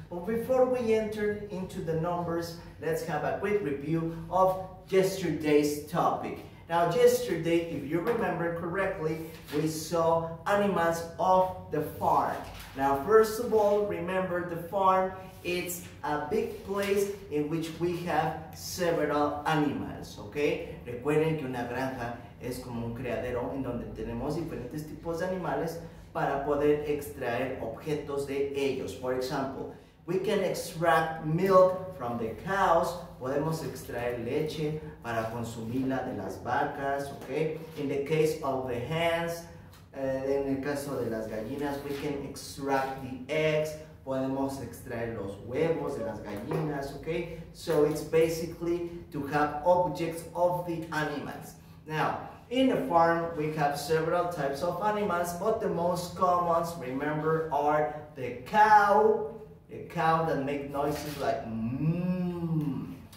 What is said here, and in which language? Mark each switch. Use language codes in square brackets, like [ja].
[en] But before we enter into the numbers, let's have a quick review of yesterday's topic. Now, yesterday, if you remember correctly, we saw animals of the farm. Now, first of all, remember the farm, it's a big place in which we have several animals, okay? [es] Recuerden que una granja es como un criadero en donde tenemos diferentes tipos de animales para poder extraer objetos de ellos. [en] For example, we can extract milk from the cows. [es] Podemos extraer leche para consumirla de las vacas, okay? [en] In the case of the hens, [es] en el caso de las gallinas, [en] we can extract the eggs. [es] Podemos extraer los huevos de las gallinas, okay? [en] So it's basically to have objects of the animals. Now, in the farm, we have several types of animals, but the most common, remember, are the cow that make noises like mmm.